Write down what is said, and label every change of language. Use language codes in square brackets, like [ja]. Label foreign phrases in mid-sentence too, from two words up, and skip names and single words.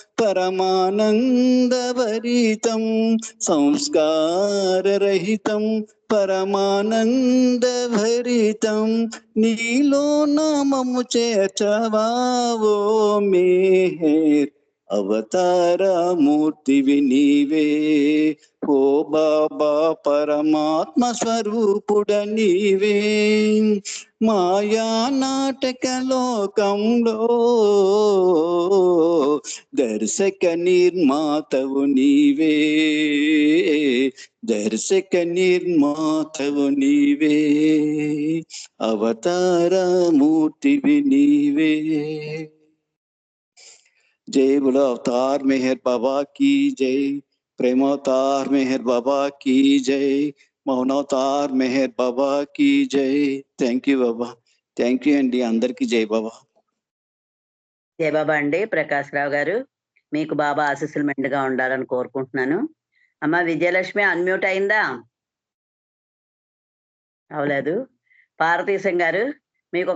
[te] పరమానందభరితం, సంస్కారరహితం పరమానందభరితం, నీలో నామము చేర్చవావో మేహర్, అవతారమూర్తివి నీవే ఓ బాబా, పరమాత్మ స్వరూపుడ నీవే, మాయా నాటక లోకంలో దర్శక నిర్మాతవు నీవే, దర్శక నిర్మాతవు నీవే, అవతారమూర్తివి నీవే. [hi] जय बोलो अवतार मेहर बाबा की जय, प्रेमावतार मेहर बाबा की जय, मौनावतार मेहर बाबा की जय. [en] Thank you Baba, Thank you [te] అండి, అందరికీ జై బాబా. జై బాబా అండి. ప్రకాశ్రావు గారు, మీకు బాబా ఆశీస్సులు మెండుగా ఉండాలని కోరుకుంటున్నాను. అమ్మ విజయలక్ష్మి అన్మ్యూట్ అయిందా? అవలేదు. పార్వతీశం గారు